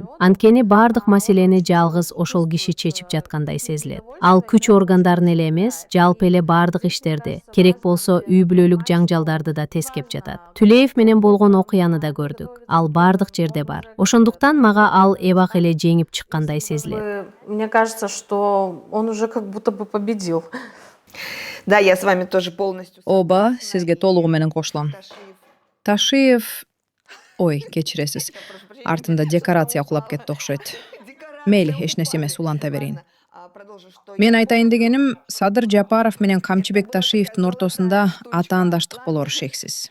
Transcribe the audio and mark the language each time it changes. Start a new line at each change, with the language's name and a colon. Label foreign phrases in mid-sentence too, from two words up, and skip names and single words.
Kyrgyz: Анткени баардык маселени жалгыз ошол киши чечип жаткандай сезилет. Ал күч органдарын эле эмес, жалпы эле баардык иштерди, керек болсо үй бүлөлүк жаңжалдарды да тескеп жатат. Түлеев менен болгон окуяны да көрдүк. Ал баардык жерде бар. Ошондуктан мага ал эбак эле жеңип чыккандай сезилет.
Russian: Мне кажется, что он уже как будто бы победил. Да, я с вами тоже полностью...
Kyrgyz: Ооба, сизге толугу менен кошулам. Ташиев... Ой, кечиресиз. Артында декорация кулап кетти окшойт. Мейли, эч нерсе эмес, уланта берейин. Мен айтайын дегеним, Садыр Жапаров менен Камчыбек Ташиевдин ортосунда атаандаштык болору шексиз.